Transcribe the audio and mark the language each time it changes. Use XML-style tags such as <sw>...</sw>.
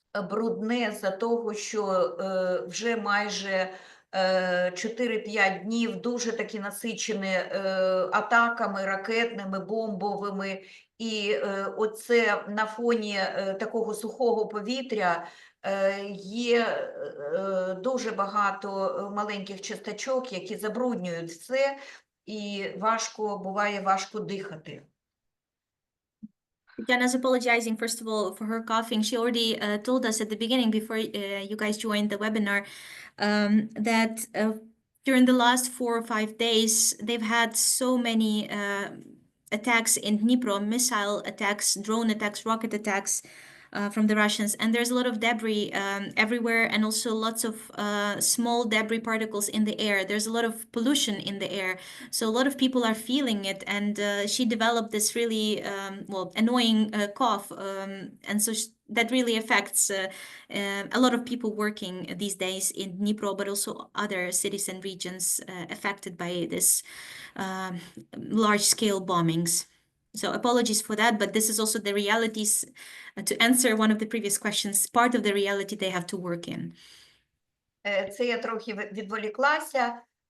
<uk>брудне за того, що вже майже 4-5 днів дуже такі насичені атаками ракетними, бомбовими, і оце на фоні такого сухого повітря є дуже багато маленьких часточок, які забруднюють все, і буває важко дихати.</uk> <en>Jana's apologizing, first of all, for her coughing. She already told us at the beginning, before you guys joined the webinar, that during the last 4 or 5 days, they've had so many attacks in Dnipro, missile attacks, drone attacks, rocket attacks from the Russians. And there's a lot of debris everywhere, and also lots of small debris particles in the air. There's a lot of pollution in the air. So a lot of people are feeling it. And she developed this really, annoying cough. And so that really affects a lot of people working these days in Dnipro, but also other cities and regions affected by this large-scale bombings. So apologies for that, but this is also the realities, to answer one of the previous questions, part of the reality they have to work in.</en> <uk>Це я трохи відволіклася.</uk>